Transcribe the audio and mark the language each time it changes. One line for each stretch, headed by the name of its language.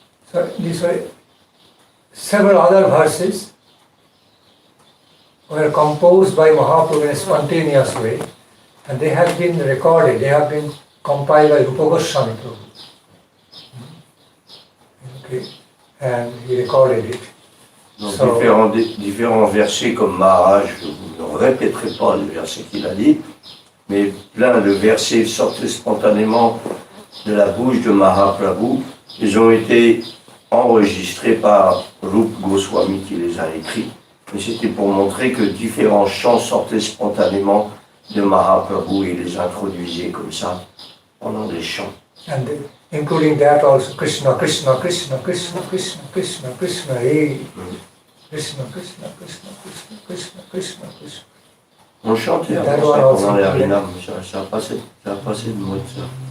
English: So these were several other verses were composed by Mahaprabhu in a spontaneous way, and they have been recorded, they have been compiled by Rupa Goswami Prabhu. Okay. And he recorded it.
French: Donc différents versets comme Maharaj, je ne répéterai pas les versets qu'il a dit, mais plein de versets sortaient spontanément de la bouche de Mahaprabhu. Ils ont été enregistrés par Rupa Goswami qui les a écrits. Mais c'était pour montrer que différents chants sortaient spontanément de Mahaprabhu et les introduisait comme ça pendant les chants.
English: And including that also Krishna, Krishna, Krishna, Krishna, Krishna, Krishna, Krishna, hey. Krishna, Krishna, Krishna, Krishna, Krishna, Krishna, Krishna.
French: On chantait avant ça pendant les harinam, ça a passé de moi de ça.